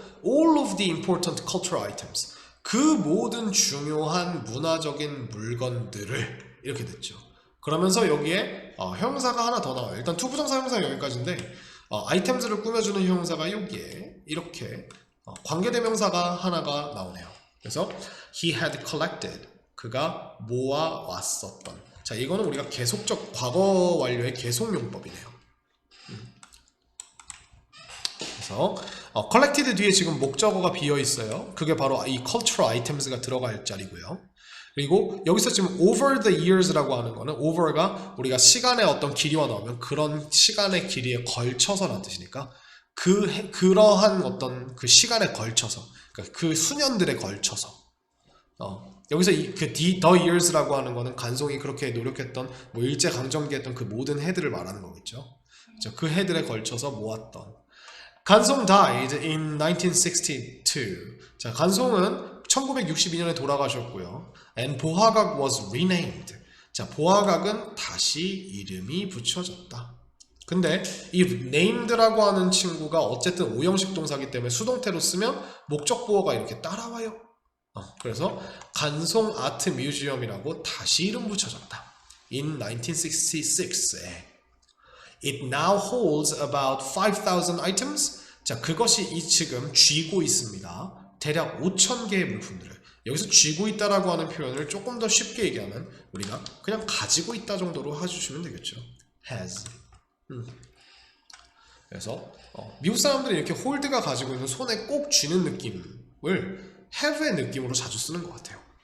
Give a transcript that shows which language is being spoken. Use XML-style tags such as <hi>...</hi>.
<en>All of the important cultural items.</en> <ko>그 모든 중요한 문화적인 물건들을 이렇게 됐죠. 그러면서 여기에 형용사가 하나 더 나와요. 일단 투부정사 형용사가 여기까지인데 items를 꾸며주는 형용사가 여기에 이렇게 관계대명사가 하나가 나오네요.</ko> <en>그래서 he had collected.</en> <ko>그가 모아왔었던. 자, 이거는 우리가 계속적 과거 완료의 계속용법이네요. 그래서 collected 뒤에 지금 목적어가 비어 있어요. 그게 바로 이 cultural items가 들어갈 자리고요. 그리고 여기서 지금</ko> <en>over the years</en> <ko>라고 하는 거는 over가 우리가 시간의 어떤 길이와 나오면 그런 시간의 길이에 걸쳐서라는 뜻이니까 그러한 어떤 그 시간에 걸쳐서, 그러니까 그 수년들에 걸쳐서 여기서 the years라고 하는 거는 간송이 그렇게 노력했던 뭐 일제강점기 했던 그 모든 해들을 말하는 거겠죠. 그 해들에 걸쳐서 모았던.</ko> <en>간송 died in 1962.</en> <ko>자, 간송은 1962년에 돌아가셨고요.</ko> <en>And 보화각 was renamed.</en> <ko>자, 보화각은 다시 이름이 붙여졌다. 근데 이 named라고 하는 친구가 어쨌든 오형식 동사기 때문에 수동태로 쓰면 목적 보어가 이렇게 따라와요. 그래서 간송 아트 뮤지엄이라고 다시 이름 붙여졌다.</ko> <en>In 1966에. It now holds about 5,000 items.</en> <ko>자, 그것이 지금 쥐고 있습니다. 대략 5,000개의 물품들을. 여기서 쥐고 있다라고 하는 표현을 조금 더 쉽게 얘기하면 우리가 그냥 가지고 있다 정도로 해주시면 되겠죠.</ko> <en>has.</en> <ko>그래서 미국 사람들이 이렇게 홀드가 가지고 있는 손에 꼭 쥐는 느낌을 have의 느낌으로 자주 쓰는 것 같아요.</ko>